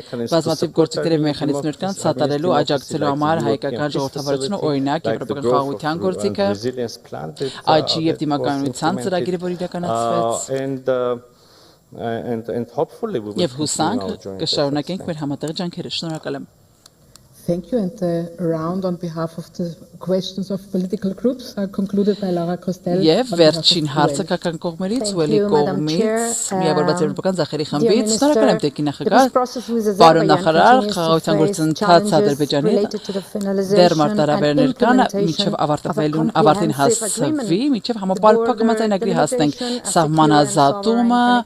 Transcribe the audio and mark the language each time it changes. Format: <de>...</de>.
<hy>Բազմաթիվ գործիքներ եւ մեխանիզմներ կան սատարելու, աջակցելու համար հայկական ժողովրդավարությունը, օրինակ եվրոպական խաղաղության գործիքը, աճի եւ դիմականության ծրագիրը, որ իրականացվեց։ Եվ հուսանք կշարունակենք մեր համատեղ ջանքերը։ Շնորհակալ եմ։</hy> <en>Thank you. And the round on behalf of the questions of political groups are concluded by Laura Costel.</en> <hy>Եվ վերջին հարցը կական կողմերից, Ուելի կողմից, միավորված եվրոպական ձախերի խմբից, շնորհակալ եմ Տեկի նախագահ, պարոն նախարար, խաղաղության գործընթացը Ադրբեջանի դեռ մարտահրավերներ կան, մինչև ավարտին հասվի, մինչև համապարփակ համաձայնագրի հասնենք սահմանազատումը</hy>